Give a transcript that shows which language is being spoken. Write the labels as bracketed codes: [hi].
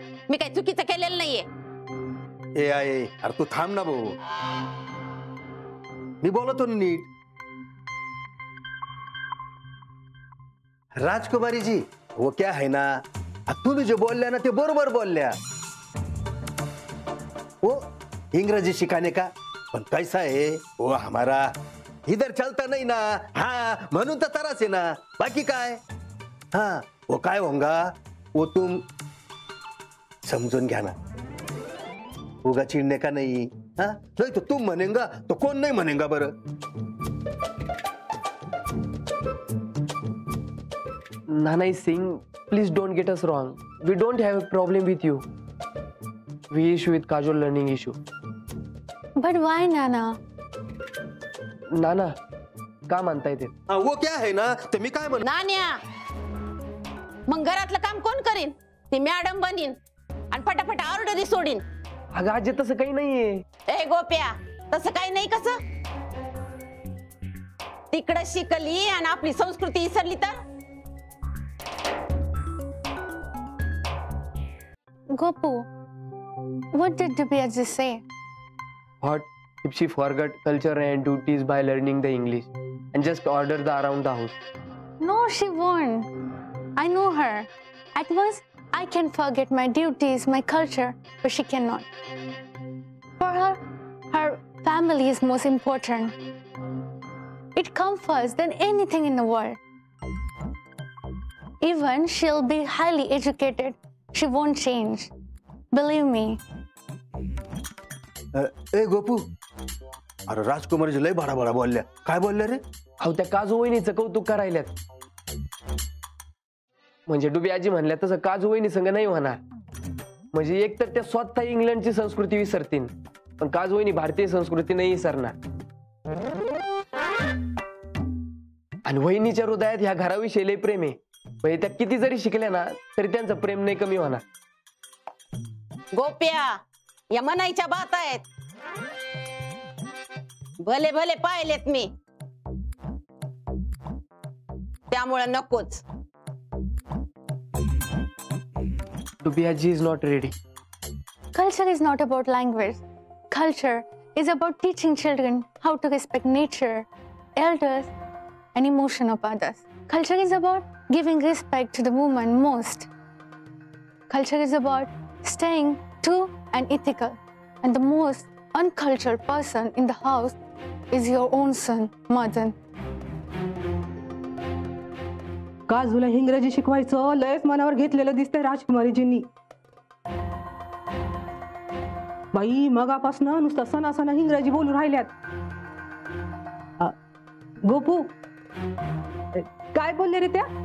[mr] मी काही चुकीचं केलेलं नाहीये. ए आहे, अरे तू थांब ना भाऊ, मी बोलतो ना नीट. राजकुमारी जी [hi] वो क्या है ना, [mr] तुम्ही जे बोलल्या ना ते बरोबर बोलल्या. [hi] वो इंग्रजी सिखाने का, पण कैसा है वो हमारा इधर चलता नहीं ना. [mr] हाँ म्हणून तर त्रास आहे ना, बाकी काय. [hi] हाँ वो काय होगा वो तुम [mr] समझून घ्या ना. [hi] उगा चिड़ने का नहीं. हाँ नहीं तो तुम मनेगा तो कौन नहीं मनेगा बरं. [en] Nana is saying, please don't get us wrong. We don't have a problem with you. We issue with Kajol learning issue. But why, Nana? [mr] नाना का म्हणताय ते? [hi] हाँ वो क्या है ना, [mr] ते मी काय म्हणू. नान्या, मग घरातलं काम कोण करीन? ती मॅडम बनीन आणि फटाफट ऑर्डरी सोडीन. अगं आजी तसं काही नाहीये. ए गोप्या, तसं काही नाही. कसं तिकडं शिकली आणि आपली संस्कृती विसरली तर? [en] Gopu, what did Dubyaji say? What if she forgot culture and duties by learning the English and just order the around the house? No, she won't. I know her. At once, I can forget my duties, my culture, but she cannot. For her, her family is most important. It comes first than anything in the world. Even she'll be highly educated, she won't change. Believe me. [mr] ए गोपू, अरे राजकुमारी लय बडा बडा बोलल्या. काय बोलल्या रे? अहो त्या काजू वहिनीचं कौतुक करायल्यात. म्हणजे डुबी आजी म्हणल्या तसं काजू वहिनी संग नाही होणार. म्हणजे एक तर त्या स्वतः इंग्लंडची संस्कृती विसरतील, पण काजू वहिनी भारतीय संस्कृती नाही विसरणार. आणि वहिनीच्या हृदयात ह्या घराविषयी लय प्रेम आहे. म्हणजे त्या किती जरी शिकल्या ना तरी त्यांचं प्रेम नाही कमी होणार. गोप्या, या म्हणायच्या बात आहेत. भले भले पाहिलेत मी, त्यामुळे नकोच. [en] डुबी आजी is not ready. Culture is not about language. Culture is about teaching children how to respect nature, elders, and emotion of others. Culture is about giving respect to the woman most. Culture is about staying true and ethical. And the most uncultured person in the house is your own son, Madan. [mr] काजूला इंग्रजी शिकवायचं लयच मनावर घेतलेलं दिसतंय राजकुमारीजींनी. बाई मगापासनं नुसतं सणासणा इंग्रजी बोलून राहिल्यात. गोपू काय बोलले रे त्या?